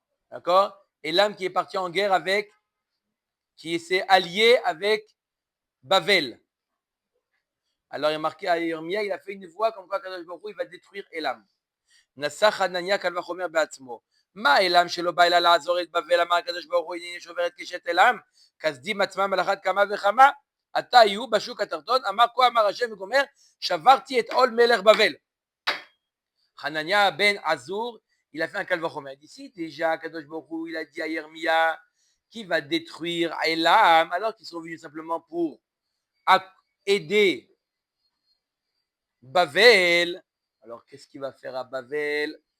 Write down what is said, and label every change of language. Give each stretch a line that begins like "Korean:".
French: D'accord? Ailam qui est parti en guerre avec, qui s'est allié avec Bavel. Alors il a marqué à Yermia, il a fait une voix comme quoi Kadosh Baruch Hu, il va détruire Elam.
Hebrew: Nasach Hanania Kal Vachomer Be'atzmo. מה אילם שלא בא אלא לעזור את בבל, אמר הקדוש ברוך הוא הנני שובר את קשת אילם, כסדים עצמם על אחת כמה וכמה, עתה יהיו בשוק התחתון, אמר כה אמר השם וגומר, שברתי את עול מלך בבל.
French: Hanania ben Azur, il a fait un calvachomer. Il dit si déjà Kadosh Baruch Hu, il a dit à Yermia qui va détruire Elam, alors qu'ils sont venus simplement pour aider Bavel. Alors qu'est-ce qu'il va faire à Bavel?